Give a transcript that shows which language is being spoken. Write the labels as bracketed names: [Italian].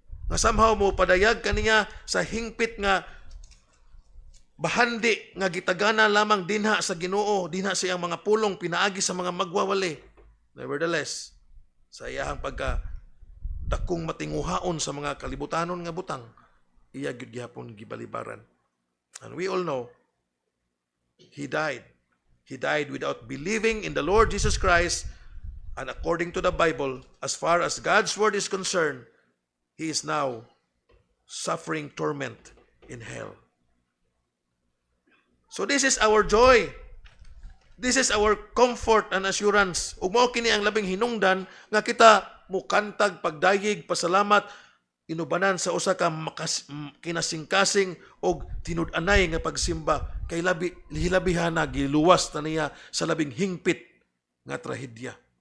[Cebuano] Nga somehow mo padayag kaniya sa hingpit nga bahandi nga gitagana lamang dinha sa Ginoo, dinha sa iyang mga pulong pinaagi sa mga magwawali. Nevertheless, sa iyang pagka dakong matinguhaon sa mga kalibutanon nga butang, iya gyud gyapon gibalibaran. [English] And we all know he died. He died without believing in the Lord Jesus Christ, and according to the Bible, as far as God's word is concerned, he is now suffering torment in hell. So this is our joy. This is our comfort and assurance. [Cebuano] Ug mao kini ang labing hinungdan nga kita mukantag pagdayig pasalamat inubanan sa usa ka kinasingkasing og tinud-anay nga pagsimba kay hilabihan na giluwas na niya sa labing hingpit nga trahedya.